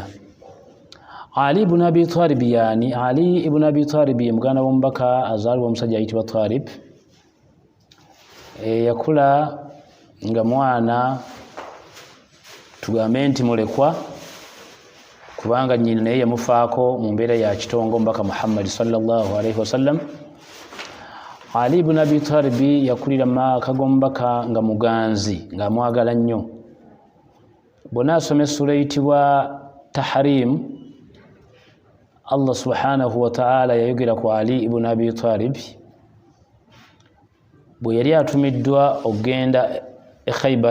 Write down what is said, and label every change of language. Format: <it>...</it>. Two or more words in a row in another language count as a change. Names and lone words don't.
<lg>Ali ibn Abi Talib yani Ali ibn Abi Talib ye muganda w'omubaka azaalibwa omusajja ayitibwa Talib. Yakula nga mwana tugambe nti mulekwa, kubanga nnyina naye yamufaako mu mbeera ya kitongo omubaka Muhammad</lg> <ar>صلى الله عليه وسلم.</ar> <lg>Ali ibn Abi Talib yakulira mu maka g'omubaka nga muganzi, ng'amwagala nnyo. Bw'ona asoma essula eyitibwa Tahrim, Allah</lg> <ar>سبحانه وتعالى</ar> <lg>yayogera ku Ali ibn Abi Talib bwe yali atumiddwa okugenda e Khaybar.</lg>